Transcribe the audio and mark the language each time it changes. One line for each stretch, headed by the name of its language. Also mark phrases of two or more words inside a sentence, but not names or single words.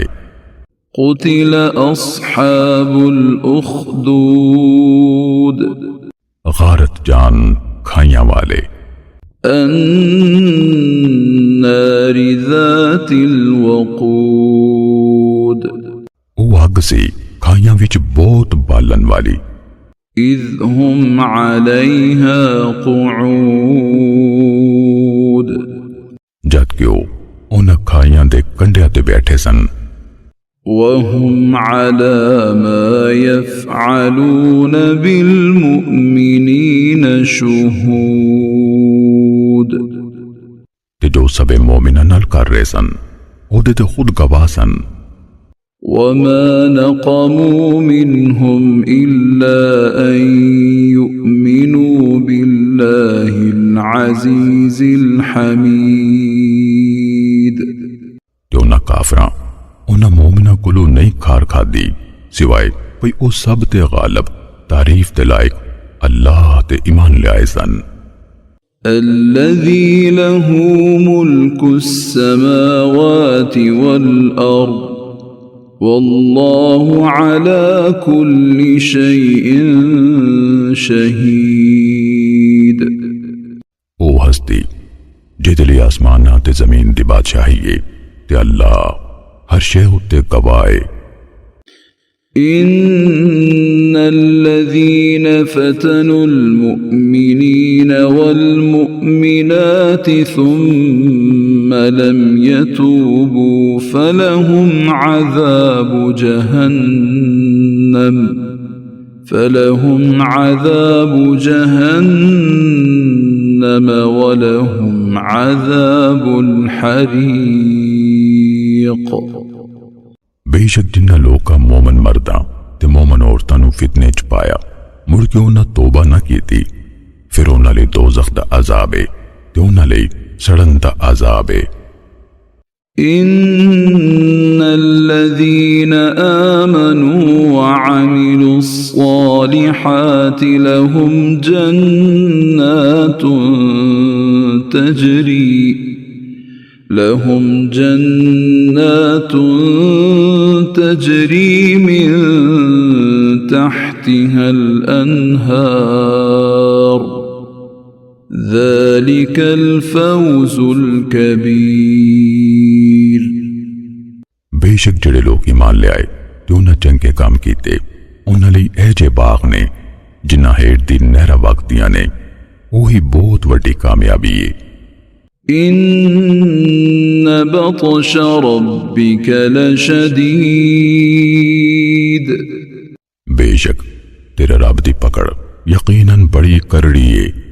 Arabic: قتل أصحاب الأخدود,
Punjabi: غارت جان کھائیاں والے.
Arabic: النار ذات الوقود,
Punjabi: وہ آگ سے کھائیاں وچ بہت بالن والی.
Arabic: إذ هم عليها قعود,
Punjabi: جبکہ وہ ان کھائیاں دے کنڈھیاں تے بیٹھے سن.
Arabic: وهم على ما يفعلون بالمؤمنين شهود,
Punjabi: تے جو سبے مومناں نال کر رہے سن اودے تے خود گواہ سن.
Arabic: وما نقموا منهم إلا أن يؤمنوا بالله العزيز الحميد,
Punjabi: تیو نہ کافراں انہاں مومناں کولوں نہیں خار کھادی سوائے بھئی او سب تے غالب تعریف تے لائق اللہ تے ایمان لیائے سن.
Arabic: الذي له ملك السماوات والأرض والله على كل شيء شهيد,
Punjabi: او ہستی جہدے لئی آسماناں تے زمین دی بادشاہی ہے تے اللہ ہر شے اتے گواہ ہے.
Arabic: إن الذين فتنوا المؤمنين والمؤمنات ثم لم يتوبوا فلهم عذاب جهنم ولهم عذاب الحريق.
Punjabi: بیشک جنہاں لوکاں مومن مرداں تے مومن عورتاں نوں فتنے چ پایا مڑ کے انہاں توبہ نہ کیتی، فیر انہاں لئی دوزخ دا عذاب ہے تے انہاں لئی سڑن دا عذاب ہے.
Arabic: إن الذين آمنوا وعملوا الصالحات لهم جنات تجري من تحتها الأنهار ذلك الفوز الكبير.
Punjabi: بیشک جڑے لوک ایمان لے آئے تے انہاں چنگے کم کیتے انہاں لئی اے جے باغ نے جنہاں ہیٹھ دی نہراں وگدیاں نے، اوہی بہت وڈی کامیابی ہے.
Arabic: إن بطش ربك لشديد,
Punjabi: بیشک تیرے رب دی پکڑ یقیناً بڑی کرڑی ہے.